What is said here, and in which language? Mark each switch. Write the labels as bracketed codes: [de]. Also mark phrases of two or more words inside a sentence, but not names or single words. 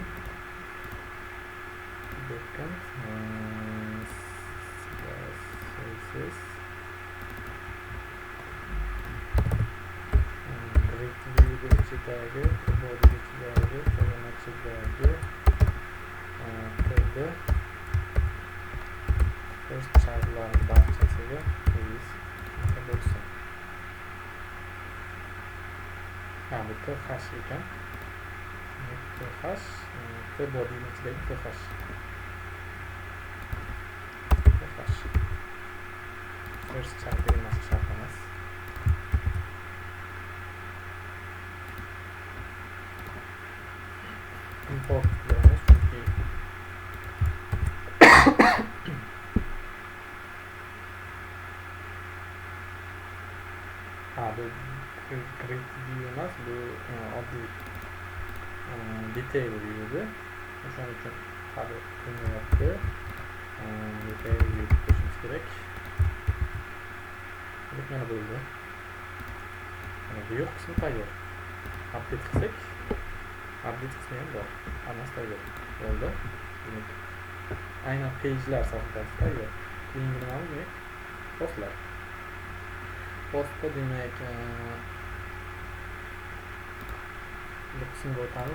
[en] Backend CSS grid view [uz] ichidagi, body ichidagi, tag'in ichidagi tagda [en] first childlarning [uz] barchasiga is bo'lsin. Bu th ekan. th body ichidagi th. [en] First child [uz] kelimasi shart emas. Import qilamiz chunki bu [en] grid view [uz] emas, bu oddiy [en] detail view [uz] edi. O'shaning uchun hali qilmayapti. [en] Detail view [uz] qo'shishimiz kerak. Mana bo'ldi. Mana bu yo'q qismi tayyor. Update qilsak, update qismi ham bor. Hammasi tayyor. Bo'ldi. Demak, aynan page'lar sahifasi tayyor. Keyingi nimamiz demak postlar. Postda demak bu qismga o'tamiz.